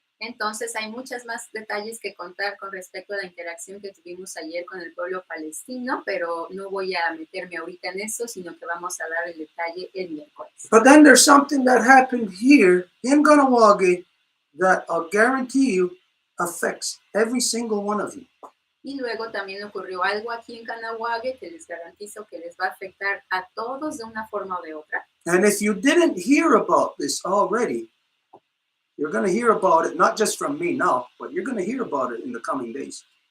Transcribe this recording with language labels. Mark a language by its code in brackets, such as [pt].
[es] Entonces hay muchos más detalles que contar con respecto a la interacción que tuvimos ayer con el pueblo palestino, pero no voy a meterme ahorita en eso, sino que vamos a dar el detalle el miércoles. [en] But then there's something that happened here in Ganawage that I'll guarantee you affects every single one of you. [es] Y luego también ocurrió algo aquí en Canahuague que les garantizo que les va a afectar a todos de una forma o de otra. [en] And if you didn't hear about this already, you're going to hear about it, not just from me now, but you're going to hear about it in the coming days.